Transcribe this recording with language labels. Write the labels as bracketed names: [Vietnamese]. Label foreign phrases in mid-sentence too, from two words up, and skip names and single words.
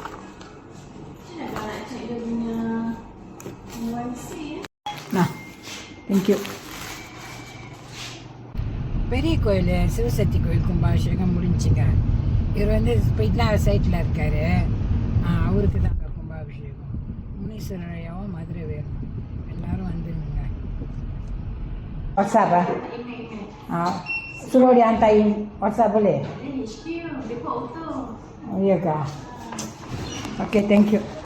[Tamil] தேங்க்யூ. பெரிய கோயில் சிவசக்தி கோயில் கும்பாபிஷேகம் முடிஞ்சுங்க. இவர் வந்து போயிட்டுலாம் சைட்டில் இருக்கார். அவருக்கு தாங்க கும்பாபிஷேகம். முனீஸ்வரரையாவும் மதுரை வேணும். எல்லோரும் வந்துருங்க. [Malay] WhatsApp suruh dia hantarin WhatsApp boleh? Iya kah? [English] Okay, thank you.